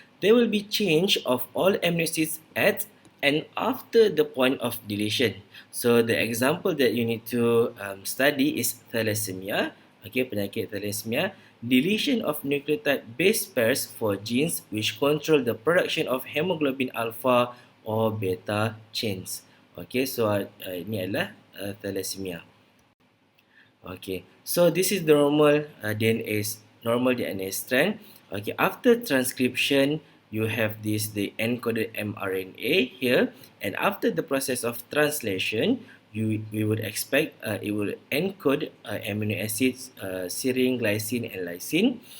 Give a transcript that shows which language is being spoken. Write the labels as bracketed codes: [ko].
[en] There will be change of all amino acids at and after the point of deletion. So the example that you need to study is thalassemia. Okay, [ms] penyakit thalassemia. [en] Deletion of nucleotide base pairs for genes which control the production of hemoglobin alpha or beta chains. [ms] Okay, so ini adalah thalassemia. [en] Okay, so this is the normal DNA strand. Okay, after transcription, you have the encoded mRNA here, and after the process of translation, we would expect it will encode amino acids serine, glycine and lysine.